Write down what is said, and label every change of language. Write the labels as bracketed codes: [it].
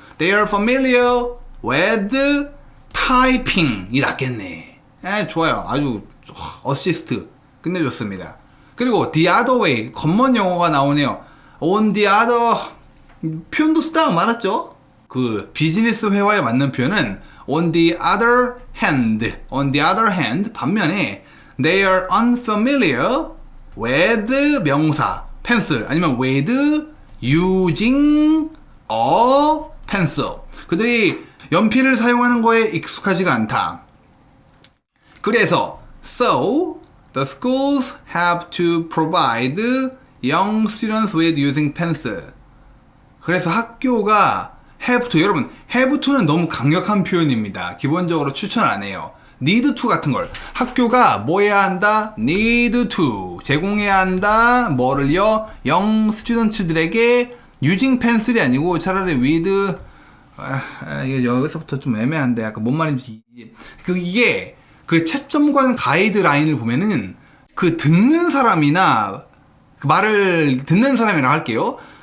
[en] They are familiar with typing. [ko] 이 낫겠네. 좋아요. 아주 어시스트. 끝내줬습니다. 그리고 [en] the other way. [ko] 겉먼 영어가 나오네요. [en] on the other. [ko] 표현도 쓰다가 말았죠. 그 비즈니스 회화에 맞는 표현은 [en] on the other hand. on the other hand. [ko] 반면에 [en] they are unfamiliar with [ko] 명사 [en] pencil [ko] 아니면 [en] with using a pencil. [ko] 그들이 연필을 사용하는 거에 익숙하지가 않다. 그래서 [en] so the schools have to provide young students with using pencil. [ko] 그래서 학교가 [en] have to, [ko] 여러분 have to는 너무 강력한 표현입니다. 기본적으로 추천 안 해요. [en] need to [ko] 같은 걸 학교가 뭐 해야 한다? [en] need to [ko] 제공해야 한다. 뭐를요? [en] young students [ko] 들에게 [en] using pencil [ko] 이 아니고 차라리 with 이게 여기서부터 좀 애매한데 약간 뭔 말인지 이게 그 채점관 가이드라인을 보면은 그 듣는 사람이나 그 말을 듣는 사람이라 할게요.